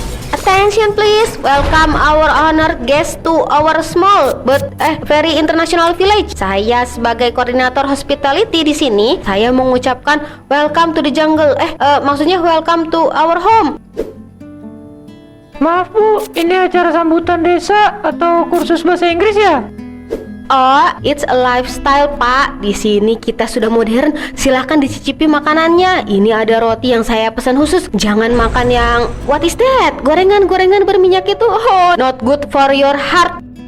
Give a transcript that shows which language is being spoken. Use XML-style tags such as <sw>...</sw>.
<en>Attention please, welcome our honored guest to our small but very international village.</en> <id>Saya sebagai koordinator hospitality di sini, saya mengucapkan</id> <en>welcome to the jungle.</en> <id>Maksudnya</id> <en>welcome to our home.</en> <id>Maaf Bu, ini acara sambutan desa atau kursus bahasa Inggris ya?</id> <en>Oh, it's a lifestyle,</en> <id>Pak. Di sini kita sudah modern. Silahkan dicicipi makanannya. Ini ada roti yang saya pesan khusus. Jangan makan yang</id> <en>what is that?</en> <id>Gorengan-gorengan berminyak itu.</id> <en>Oh, not good for your heart.</en>